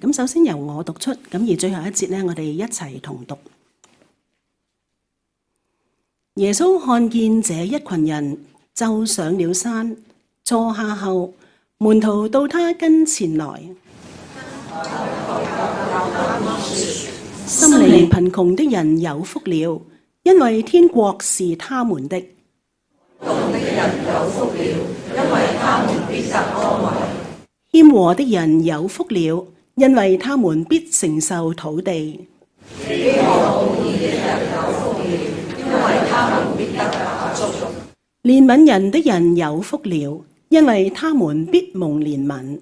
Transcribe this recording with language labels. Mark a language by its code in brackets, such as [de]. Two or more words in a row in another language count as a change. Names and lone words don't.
[yue] 咁首先由我讀出，咁而最後一節呢，我哋一齊同讀。耶穌看見這一群人，就上了山，坐下後，門徒到他跟前來。心靈貧窮的人有福了，因為天國是他們的。謙和的人有福了，因為他們必承受土地。憐憫人的人有福了，因為他們必蒙憐憫。